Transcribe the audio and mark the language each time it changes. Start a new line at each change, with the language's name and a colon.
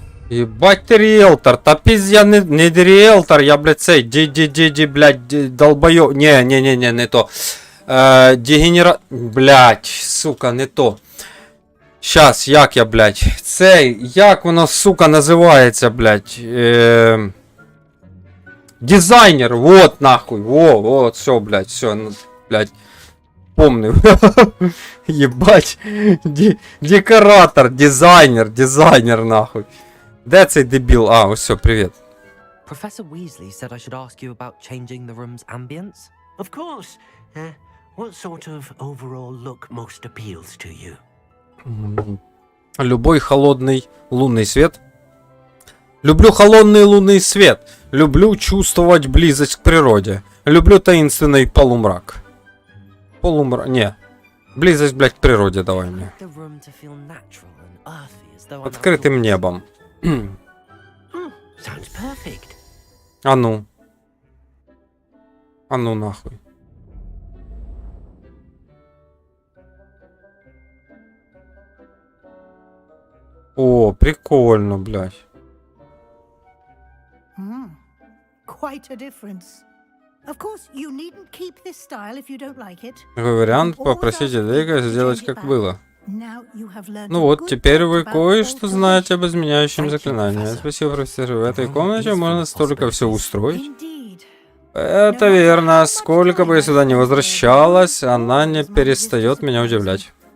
Russian: Ебать ты риэлтор, та пиздец, я не риэлтор, я, блядь, цей, блядь, долбоёб, не то. Дегенера... Блядь, сука, не то.
Ukrainian: Щас, як я, блядь, цей, як воно, сука, називається, блядь, дизайнер, вот, нахуй, вот, все, блядь, все, блядь, помню.
Russian: Ебать, декоратор, дизайнер, нахуй.
Ukrainian: Де цей дебіл? А, ось все, привіт.
English: Professor Weasley said I should ask you about changing the room's ambience. Of course. What sort of overall look most appeals to you?
Russian: Любой холодный лунный свет. Люблю холодный лунный свет. Люблю чувствовать близость к природе. Люблю таинственный полумрак. Не. Близость, блядь, к природе давай мне.
English: The room to feel natural and earthy, as though I'm
Russian: Открытым небом.
English: Sounds perfect.
Russian: А ну. А ну нахуй. О, прикольно, блядь.
English: Quite a difference. Of course, you needn't keep this style if you don't like it.
Russian: Такой вариант, попросите Дейка сделать как было. Ну вот, теперь вы кое-что знаете об изменяющем заклинании. Спасибо, профессор. В этой комнате можно столько все устроить. Это верно. Сколько бы я сюда не возвращалась, она не перестает меня удивлять.